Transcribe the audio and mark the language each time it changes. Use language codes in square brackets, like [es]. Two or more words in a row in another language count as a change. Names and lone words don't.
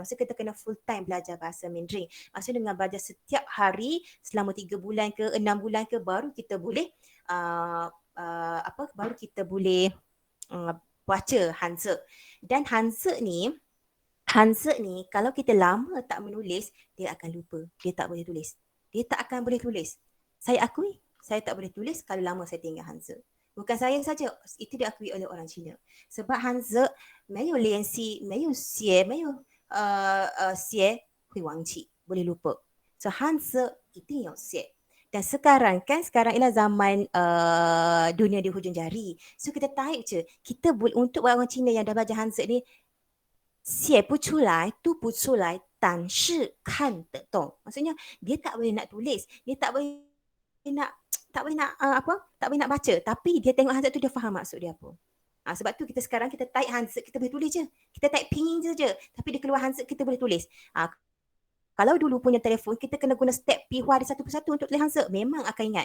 [ms] Maksudnya kita kena [en] full time [ms] belajar bahasa Mandarin. Maksudnya dengan belajar setiap hari selama 3 bulan ke 6 bulan ke baru kita boleh baca Hanzi. Dan Hanzi ni kalau kita lama tak menulis, dia akan lupa. Dia tak boleh tulis. Dia tak akan boleh tulis. Saya akui, saya tak boleh tulis kalau lama saya tinggal Hanzi. Bukan saya saja, itu diakui oleh orang Cina. [zh] Sebab Hanzi, 没有联系，没有写，没有写，会忘记， [ms] boleh lupa. So Hanzi [zh] 一定要写。 [ms] Dan sekarang ialah zaman dunia di hujung jari. So kita type je. Kita untuk orang Cina yang dah belajar Hanzi ni, [zh] 写不出来，读不出来，但是看得懂. [ms] Maksudnya dia tak boleh nak tulis, dia tak boleh nak baca, tapi dia tengok Hanzi tu dia faham maksud dia apa. Sebab tu kita sekarang kita type Hanzi, kita boleh tulis je. Kita type Pinyin je, tapi dia keluar Hanzi, kita boleh tulis. Kalau dulu punya telefon, kita kena guna step pihua dia satu persatu untuk tulis Hanzi, memang akan ingat.